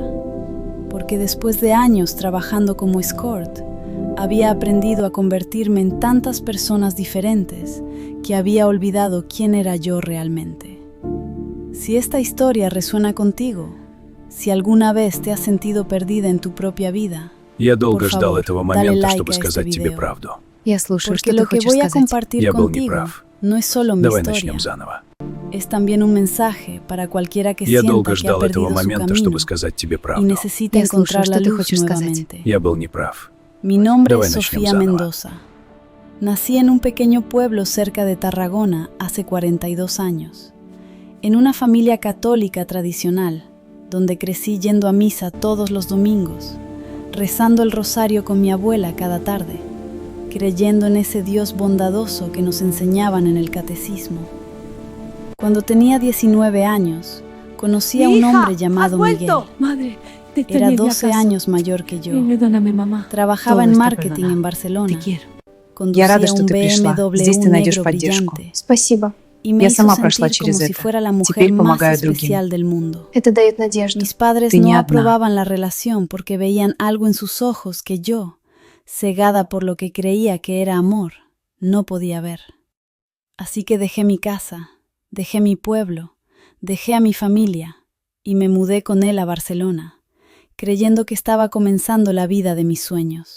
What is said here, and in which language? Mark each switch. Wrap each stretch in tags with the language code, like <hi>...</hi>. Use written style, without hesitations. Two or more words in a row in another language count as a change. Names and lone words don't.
<es>Porque después de años trabajando como escort, había aprendido a convertirme en tantas personas diferentes que había olvidado quién era yo realmente. Si esta historia resuena contigo, si alguna vez te has sentido perdida en tu propia vida,</es> <ru>Я долго</ru> <es>por</es> <ru>ждал</ru> <es>favor,</es> <ru>этого</ru> <es>dale</es> <ru>момента,</ru> <es>like</es> <ru>чтобы</ru> <es>a este</es> <ru>сказать тебе</ru> <es>video.</es> <ru>правду. Я слушаю,</ru> <es>Porque</es> <ru>что ты</ru> <es>lo que</es> <ru>хочешь</ru> <es>voy a</es> <ru>сказать.</ru> <es>compartir</es> <ru>Я был</ru> <es>contigo</es> <ru>неправ.</ru> <es>no es solo mi</es> <ru>Давай</ru> <es>historia,</es> <ru>начнем заново.</ru> <es>es también un mensaje para cualquiera que</es> <ru>Я</ru> <es>sienta</es> <ru>долго</ru> <es>que ha</es> <ru>ждал этого</ru> <es>perdido su</es> <ru>момента,</ru> <es>camino</es> <ru>чтобы сказать тебе</ru> <es>y</es> <ru>правду.</ru> <es>necesita</es> <ru>Я слушаю,</ru> <es>encontrar la</es> <ru>что ты</ru> <es>luz</es> <ru>хочешь сказать.</ru> <es>nuevamente.</es> <ru>Я был неправ.</ru> <es>Mi nombre</es> <ru>Давай</ru> <es>es</es> <ru>начнем</ru> <es>Sofía</es> <ru>заново.</ru> <es>Mendoza. Nací en un pequeño pueblo cerca de Tarragona hace 42 años, en una familia católica tradicional, donde crecí yendo a misa todos los domingos, rezando el rosario con mi abuela cada tarde, creyendo en ese Dios bondadoso que nos enseñaban en el catecismo. Cuando tenía 19 años, conocí a un hombre llamado Miguel. Madre, te Era extrañé, 12 ¿acaso? años mayor que yo. Perdóname, mamá. Trabajaba Todo en está marketing perdonado. en Te Barcelona. quiero. Conducía</es> <ru>Я рада, что</ru> <es>un</es> <ru>ты пришла.</ru> <es>BMW</es> <ru>Здесь ты найдешь</ru> <es>negro</es> <ru>поддержку.</ru> <es>brillante</es> <ru>Спасибо.</ru> <es>y me</es> <ru>Я</ru> <es>hizo</es> <ru>сама прошла</ru> <es>sentir</es> <ru>через</ru> <es>como si</es> <ru>это.</ru> <es>fuera la mujer</es> <ru>Теперь</ru> <es>más</es> <ru>помогаю другим.</ru> <es>especial del mundo.</es> <ru>Это дает надежду.</ru> <es>Mis padres</es> <ru>Ты не</ru> <es>no</es> <ru>одна.</ru> <es>aprobaban la relación porque veían algo en sus ojos que yo, cegada por lo que creía que era amor, no podía ver. Así que dejé mi casa, dejé mi pueblo, dejé a mi familia y me mudé con él a Barcelona, creyendo que estaba comenzando la vida de mis sueños.</es>